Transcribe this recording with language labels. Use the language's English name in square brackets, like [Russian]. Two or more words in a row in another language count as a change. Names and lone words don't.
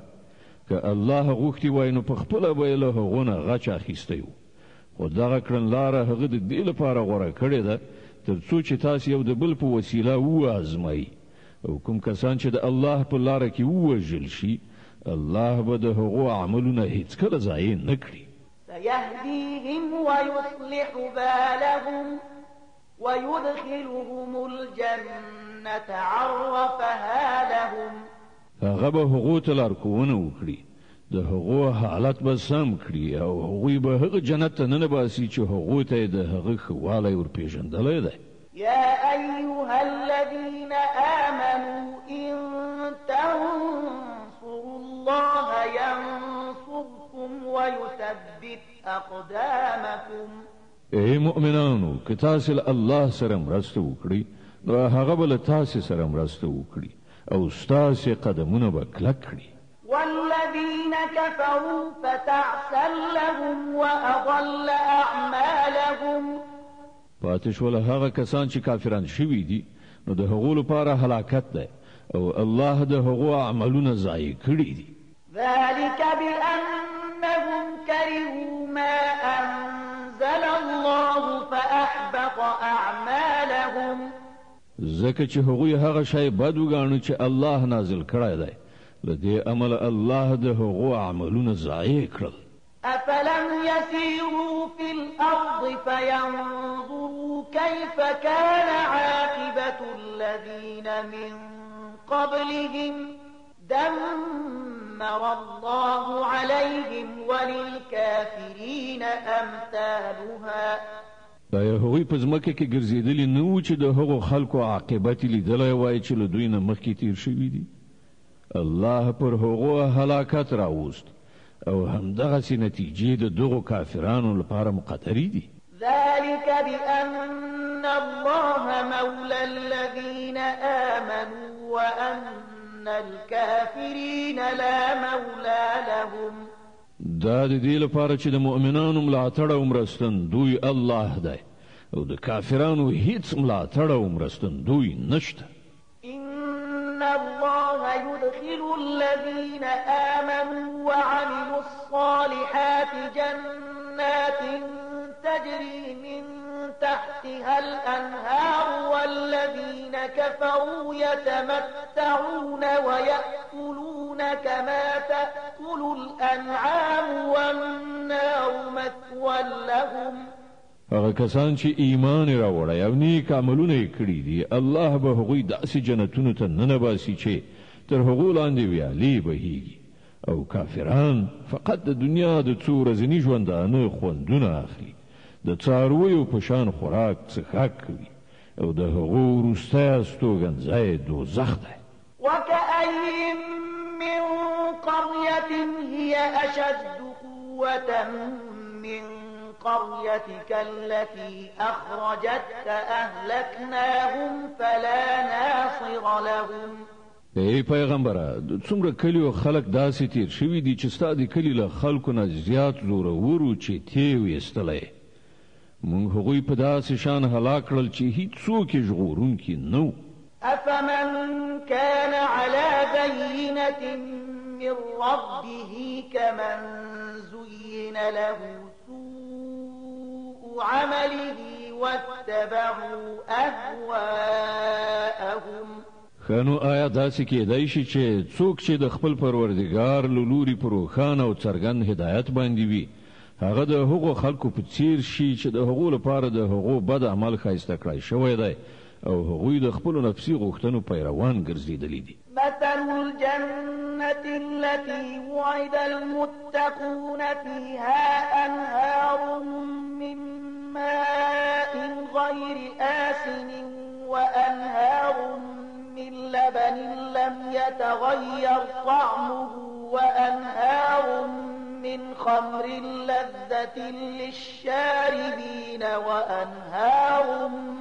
[Pashto] که الله غوښتي وای نو په خپله به یې له هغو نه غچ اخیستی و، خو دغه کړنلاره هغه د دې لپاره غوره کړې ده تر څو چې تاسې یو د بل په وسیله وازمایي او کوم کسان چې د الله په لاره کې ووژل شي الله به د هغو عملونه هیڅکله ضایع نه کړي. [Arabic] سيهديهم ويصلح بالهم ويدخلهم الجنة عرفها لهم. [Pashto] هغه به هغو ته لارښوونه وکړي، د هغو حالت به سم کړي او هغوی به هغه جنت ته ننباسي چې هغو ته یې د هغه ښه والی ورپېژندلی دی. [Arabic] يا أيها الذين آمنوا إن تنصروا الله ينصركم ويثبت أقدامكم. [Pashto] ای مؤمنانو که تاسې له الله سره مرسته وکړئ نو هغه به له تاسې سره مرسته وکړي او ستاسې قدمونه به کلک کړي. [Arabic] والذين كفروا فتعسا لهم وأضل أعمالهم. [Pashto] پاتې شول هغه کسان چې کافران شوي دي نو د هغو لپاره هلاکت دی او الله د هغو عملونه ضایع کړي دي. [Arabic] ذلك بأنهم كرهوا ما أنزل الله فأحبط أعمالهم. [Pashto] ځکه چې هغوی هغه شی بد وګاڼه چې الله نازل کړی دی، له دې امله الله د هغو عملونه ضایع کړل. [Arabic] أفلم يسيروا في الأرض فينظروا كيف كان عاقبة الذين من قبلهم دمر الله عليهم وللكافرين أمثالها. [Pashto] دا هغوی په ځمکه کې ګرځېدلي نه وو چې د هغو خلکو عاقبت لیدلی وای چې له دوی نه مخکې تیر شوي دي. الله پر هغو هلاکت راوست او همدغسې نتیجې د دغو کافرانو لپاره مقدرې دي. [Arabic] ذلك بأن الله مولى الذين آمنوا وأن الكافرين لا مولى لهم. [Pashto] دا د دې لپاره چې د مؤمنانو ملاتړ او مرستندوی الله دی او د کافرانو هیڅ ملاتړ او مرستندوی نشته. [Arabic] إن الله يدخل الذين آمنوا وعملوا الصالحات جنات تجري من تحتها الأنهار والذين كفروا يتمتعون ويأكلون كما تأكل الأنعام والنار مثوى لهم. [Pashto] هغه کسان چې ایمان راوړی او نیک عملونه یې کړي دي الله به هغوی داسې جنتونو ته ننباسي چې تر هغو لاندې ویالې بهیږي او کافران فقط د دنیا د څو ورځني ژوندانه خوندونه اخلي، د څارویو په شان خوراک څښاک کوي او د هغو وروستی استوګنځی دوزخ دی. [Arabic] وكأي من قرية هي أشد قوة من قريتك التي أخرجتك أهلكناهم فلا ناصر لهم. [Pashto] ای پیغمبره څومره کلی او خلک داسې تیر شوي دي چې ستا د کلي له خلکو نه زیات زورورو چې تې ویستلی موږ هغوی په داسې شان هلاک کړل چې هیڅوک یې ژغورونکي نه وو. [Arabic] أفمن كان على بينة من ربه كمن زين له سوء عمله واتبعوا أهواءهم. [Pashto] خانو آیا داسې کېدای شي چې څوک چې د خپل پروردګار له لوري په روښانه او څرګند هدایت باندې وي هغه د هغو خلکو په څیر شي چې د هغو لپاره د هغو بد عمل ښایسته کړی شوی دی او هغوی د خپلو نفسي غوښتنو پیروان ګرځېدلي دي. [Arabic] مثل الجنة التي وعد المتقون فيها أنهار من ماء غير آسن وأنهار من لبن لم يتغير طعمه وأنهار من خمر لذة للشاربين وأنهار